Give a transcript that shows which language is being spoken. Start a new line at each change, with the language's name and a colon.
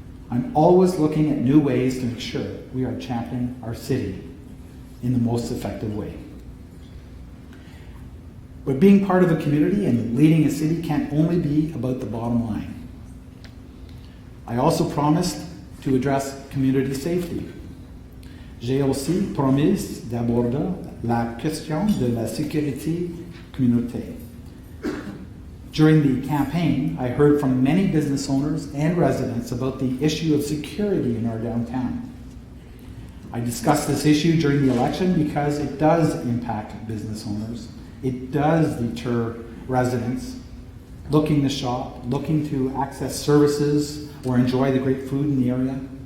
English: I'm always looking at new ways to make sure we are championing our city in the most effective way. But being part of a community and leading a city can't only be about the bottom line. I also promised to address community safety.
French: J'ai aussi promis d'aborder la question de la sécurité communautaire.
English: During the campaign, I heard from many business owners and residents about the issue of security in our downtown. I discussed this issue during the election because it does impact business owners. It does deter residents looking to shop, looking to access services or enjoy the great food in the area.